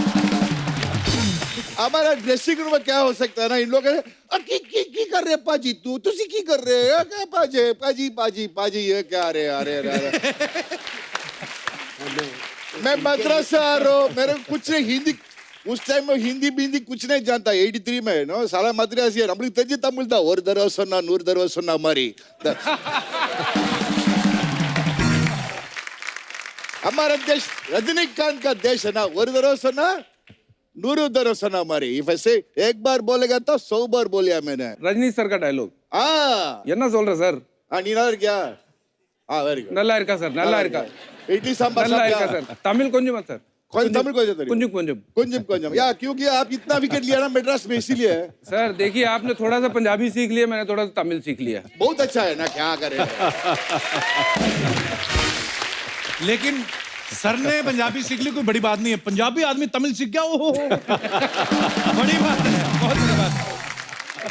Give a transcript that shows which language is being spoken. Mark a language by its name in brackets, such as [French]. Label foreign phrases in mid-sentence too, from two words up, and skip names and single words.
[Hindi] हमारा ड्रेसिंग रूम में क्या हो सकता है ना, इन लोग [Punjabi] ਕੀ ਕਰ ਰਹੇ ਪਾਜੀ, ਤੁਸੀ ਕੀ ਕਰ ਰਹੇ [Hindi] हैं क्या पाजी पाजी पाजी पाजी, ये क्या रे, अरे अरे मैं मद्रास से आ रहा हूँ, मेरे कुछ नहीं हिंदी उस टाइम में हिंदी बिंदी कुछ नहीं जानता। 83 में नो साला मद्रासी है, [Tamil] நம்மளுக்கு தெரிஞ்ச தமிழ் தான்। ஒரு தடவை சொன்னா 100 தடவை சொன்னா மாதிரி। [Hindi] हमारा देश रजनीकांत का देश है ना, [Tamil] ஒரு தடவை சொன்னா 100 தடவை சொன்னா மாதிரி। [English] If I say [Hindi] एक बार बोलेगा तो 100 बार बोलिया मैंने। [Tamil] ரஜினி சார் [Hindi] का डायलॉग [Tamil] என்ன சொல்ற சார்? நீ நல்லா இருக்கியா? [English] very good, [Tamil] நல்லா இருக்கா சார்? நல்லா இருக்கா? இட்லி சாம்பார் நல்லா இருக்கா சாப்பிட்டியா? சார்? தமிழ் கொஞ்சமா சார்? கொஞ்சம் தமிழ் கொஞ்சம் தெரியும், கொஞ்சம் கொஞ்சம் கொஞ்சம் கொஞ்சம் [Hindi] या क्योंकि आप इतना विकेट लिया ना मद्रास में, इसीलिए। सर देखिए, आपने थोड़ा सा पंजाबी सीख लिया, मैंने थोड़ा सा तमिल सीख लिया। बहुत अच्छा है ना, क्या करें। लेकिन सर ने पंजाबी सीख ली, कोई बड़ी बात नहीं है। पंजाबी आदमी तमिल सीख गया, ओहो बड़ी बात है, बहुत बड़ी बात है।